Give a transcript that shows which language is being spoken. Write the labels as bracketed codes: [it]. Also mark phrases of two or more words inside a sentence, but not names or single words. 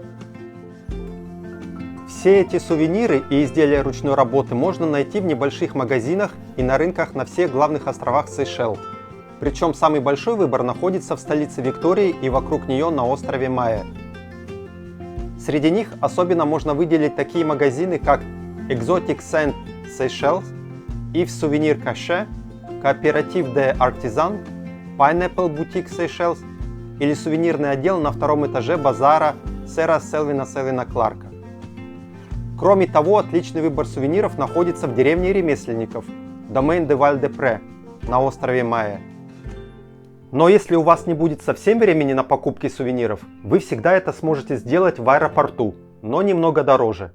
[ru] Все эти сувениры и изделия ручной работы можно найти в небольших магазинах и на рынках на всех главных островах Сейшел. Причем самый большой выбор находится в столице Виктории и вокруг нее на острове Майя. Среди них особенно можно выделить такие магазины, как Exotic Scent Seychelles, Yves Souvenir Cachet, Coopérative des Artisans, Pineapple Boutique Seychelles или сувенирный отдел на втором этаже базара сэра Селвина Кларка. Кроме того, отличный выбор сувениров находится в деревне ремесленников Domaine de Val-de-Pré на острове Майя. Но если у вас не будет совсем времени на покупки сувениров, вы всегда это сможете сделать в аэропорту, но немного дороже.